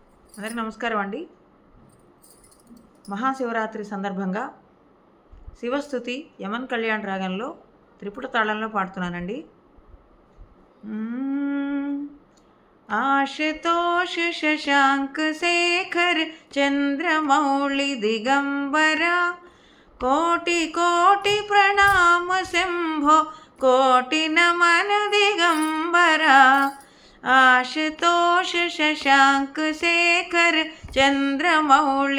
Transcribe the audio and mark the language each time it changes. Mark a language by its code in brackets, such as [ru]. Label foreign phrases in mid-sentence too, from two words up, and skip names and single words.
[te] అందరికీ నమస్కారం అండి. మహాశివరాత్రి సందర్భంగా శివస్తుతి యమన్ కళ్యాణ్ రాగంలో త్రిపుట తాళంలో పాడుతున్నానండి. [mr] आशुतोष शशांक शेखर चंद्रमौळि दिगंबरा कोटि कोटि प्रणाम शंभो कोटि नमन दिगंबरा आशुतोष शशांक शेखर चंद्रमौळि